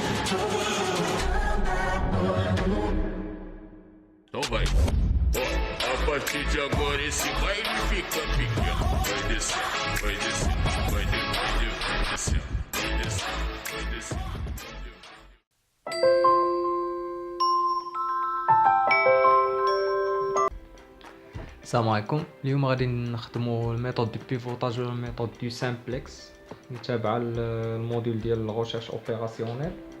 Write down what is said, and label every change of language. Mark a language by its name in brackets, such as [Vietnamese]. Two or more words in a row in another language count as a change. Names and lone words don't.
[Portuguese] Então vai. Ó, a partir de agora esse baile fica pequeno. Vai descer, vai descer, vai descer, vai descer, vai descer. [Arabic] السلام عليكم. اليوم غادي نخدموا [French] la méthode de pivotage [Arabic] ولا [French] la méthode du simplexe [Arabic] اللي تابعه الموديل ديال [French] la recherche opérationnelle.